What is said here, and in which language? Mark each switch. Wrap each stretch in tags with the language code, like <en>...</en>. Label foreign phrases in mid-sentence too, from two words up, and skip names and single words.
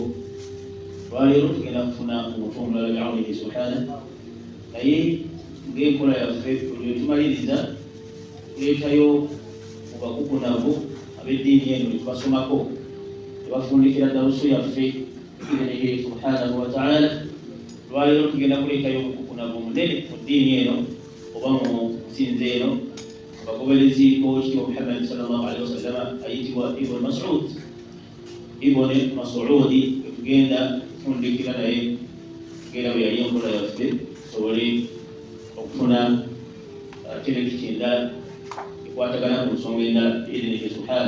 <lg>olwaleero tugenda kufuna omutwe omulala</lg> <ar>بعونه سبحانه</ar> <lg>naye ng'enkola yaffe buli tumaliriza tuleetayo mubakukunavu ab'eddiini eno netubasomako tebafundikira darusu yaffe</lg> <ar>بإذنه سبحانه وتعالى.</ar> <lg>olwaleero tugenda kuleetayo omukukunavu munene mu ddiini eno oba mu nsinzi eno bagoberezi b'ekitiibwa Muhammad</lg> <ar>صلى الله عليه وسلم</ar> <lg>ayitibwa Ibn Mas'udi tugenda kufundikira naye tugenda bwe yali enkola yaffe tusobole okufuna terekiti endala ekwatagana ku nsonga endala</lg> <ar>بإذنه سبحانه.</ar>